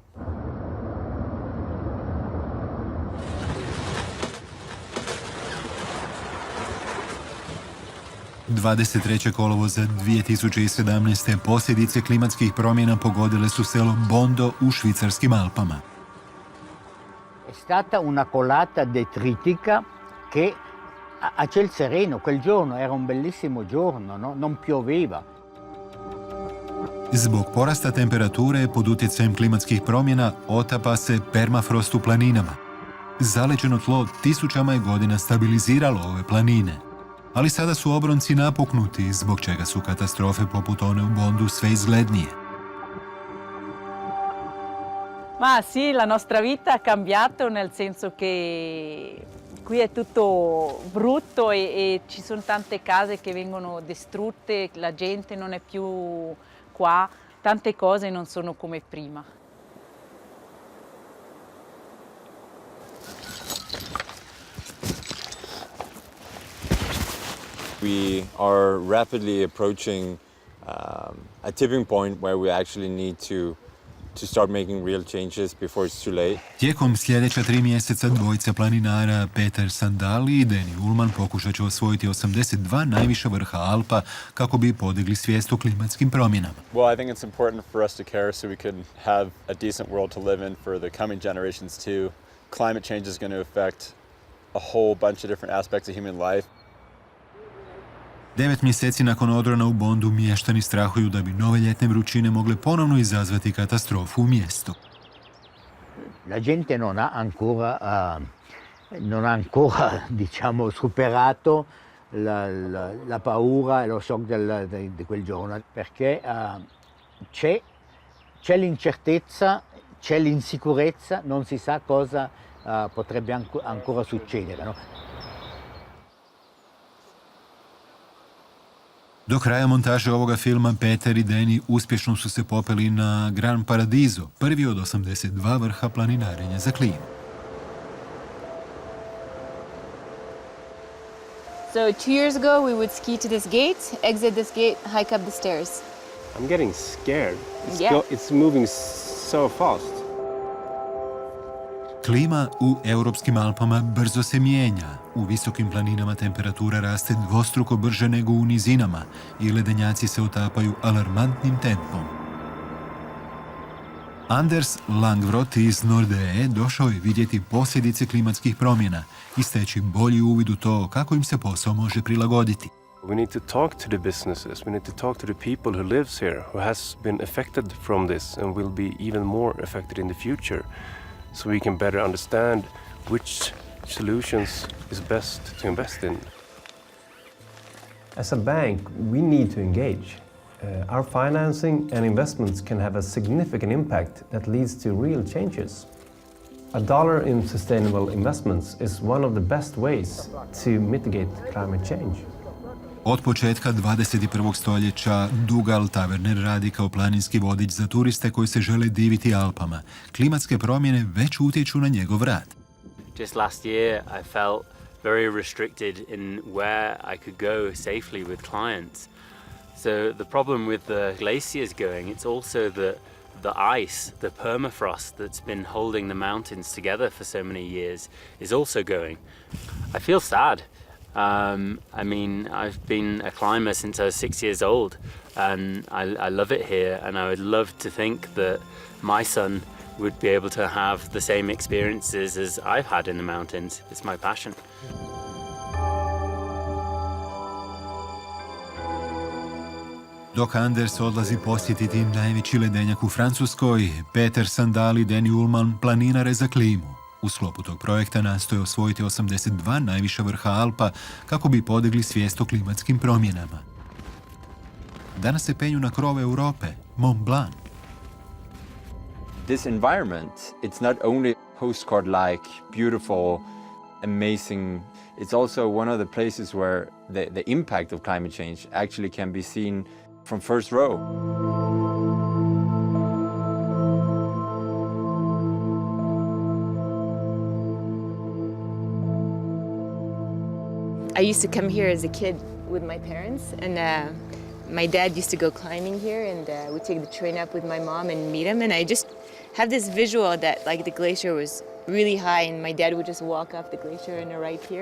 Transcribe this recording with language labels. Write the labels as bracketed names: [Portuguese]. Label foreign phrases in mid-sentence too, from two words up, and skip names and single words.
[Croatian] ...23. kolovoza 2017. posljedice klimatskih promjena pogodile su selo Bondo u švicarskim Alpama. [Italian] È stata una colata detritica che a ciel sereno, quel giorno era un bellissimo giorno, no? Non pioveva. [Croatian] Zbog porasta temperature pod utjecajem klimatskih promjena otapa se permafrost u planinama. Zaleđeno tlo tisućama je godina stabiliziralo ove planine. Ali sada su obronci napuknuti, zbog čega su katastrofe poput one u Bondu sve izglednije. [Italian] Ma sì, la nostra vita ha cambiato nel senso che qui è tutto brutto e ci sono tante case che vengono distrutte, la gente non è più qua, tante cose non sono come prima. [English] We are rapidly approaching a tipping point where we actually need to start making real changes before it's too late. [Croatian] Tijekom sljedeća 3 mjeseca dvojica planinara Peter Sandali i Deni Ullman pokušat će osvojiti 82 najviša vrha Alpa kako bi podigli svijest o klimatskim promjenama. [English] Well, I think it's important for us to care so we can have a decent world to live in for the coming generations too. Climate change is going to affect a whole bunch of different aspects of human life. [Croatian] 9 mjeseci nakon odrona u Bondu mještani strahuju da bi nove ljetne vrućine mogle ponovno izazvati katastrofu u mjestu. [Italian] La gente non ha ancora diciamo, superato la paura e lo shock di quel giorno, perché c'è l'incertezza, c'è l'insicurezza, non si sa cosa potrebbe ancora succedere. No? [Croatian] Do kraja montaže ovoga filma Peter i Deni uspješno su se popeli na Gran Paradiso, prvi od 82 vrha planinarenja za klimu. [English] So 2 years ago we would ski to this gate, exit this gate, hike up the stairs. I'm getting scared. It's moving so fast. [Croatian] Klima u europskim Alpama brzo se mijenja. U visokim planinama temperatura raste dvostruko brže nego u nizinama i ledenjaci se otapaju alarmantnim tempom. Anders Langvrot iz Nordije došao je vidjeti posljedice klimatskih promjena i steći bolji uvid u to kako im se posao može prilagoditi. [English] We need to talk to the businesses. We need to talk to the people who lives here, who has been affected from this and will be even more affected in the future. So we can better understand which solutions is best to invest in. As a bank, we need to engage. Our financing and investments can have a significant impact that leads to real changes. $1 in sustainable investments is one of the best ways to mitigate climate change. [Croatian] Od početka 21. stoljeća Dougal Taverner radi kao planinski vodič za turiste koji se žele diviti Alpama. Klimatske promjene već utječu na njegov rad. [English] Just last year I felt very restricted in where I could go safely with clients. So the problem with the glaciers going, it's also the ice, the permafrost that's been holding the mountains together for so many years is also going. I feel sad. I mean, I've been a climber since I was 6 years old, and I love it here, and I would love to think that my son would be able to have the same experiences as I've had in the mountains. It's my passion. [Croatian] Dok Anders odlazi posjetiti najveći ledenjak u Francuskoj, Peter Sandali i Deni Ullman planinare za klimu. U sklopu tog projekta nastoje osvojiti 82 najviša vrha Alpa kako bi podigli svijest o klimatskim promjenama. Danas se penju na krove Europe, Mont Blanc. [English] This environment, it's not only postcard-like, beautiful amazing. It's also one of the places where the impact of climate change actually can be seen from first row. I used to come here as a kid with my parents, and my dad used to go climbing here, and we'd take the train up with my mom and meet him, and I just have this visual that like the glacier was really high and my dad would just walk off the glacier and arrive here.